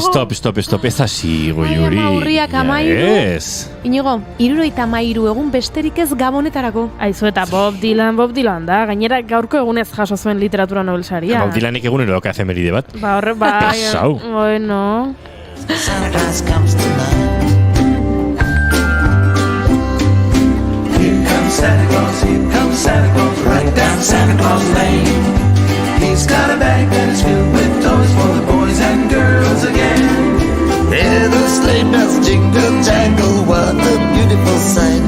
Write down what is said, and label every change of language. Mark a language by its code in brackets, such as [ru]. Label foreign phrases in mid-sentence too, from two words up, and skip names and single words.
[eu] Stop, ez hasi, goiuri. Urriak 13. Ez. Inigo, 73 egun besterik ez Gabonetarako. Aizu eta Bob Dylan da. Gainera gaurko egunez jaso zuen literatura Nobel saria. Bob Dylanik egunero doka efemeride bat. Horre, bai. Pasau. Bueno. [en] Santa Claus comes tonight. Here comes Santa Claus, right down Santa Claus Lane. He's got a bag that is filled with toys for the boys and girls again. Hear the sleigh bells jingle jangle, what a beautiful sight.